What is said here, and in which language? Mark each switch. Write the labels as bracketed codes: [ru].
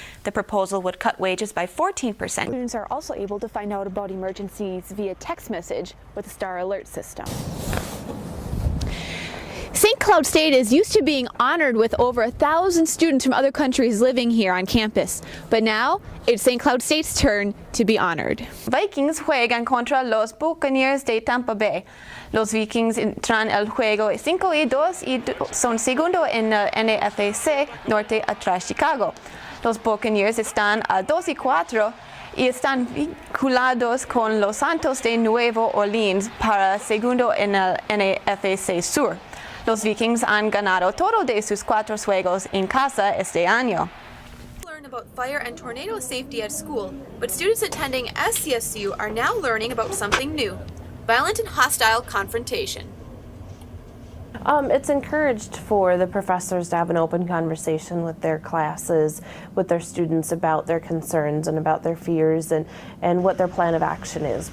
[en] The proposal would cut wages by 14%. Students are also able to find out about emergencies via text message with the Star Alert system. St. Cloud State is used to being honored with over 1,000 students from other countries living here on campus. But now, it's St. Cloud State's turn to be honored. [es] Vikings juegan contra los Buccaneers de Tampa Bay. Los Vikings entran el juego 5-2 y son segundo en la NFC Norte atrás Chicago. Los Buccaneers están a 2-4 y están vinculados con los Santos de Nueva Orleans para segundo en el NFC Sur. Los Vikings han ganado todo de sus 4 juegos en casa este año. [en] Learn about fire and tornado safety at school, but students attending SCSU are now learning about something new: violent and hostile confrontation. It's encouraged for the professors to have an open conversation with their classes, with their students about their concerns and about their fears and what their plan of action is.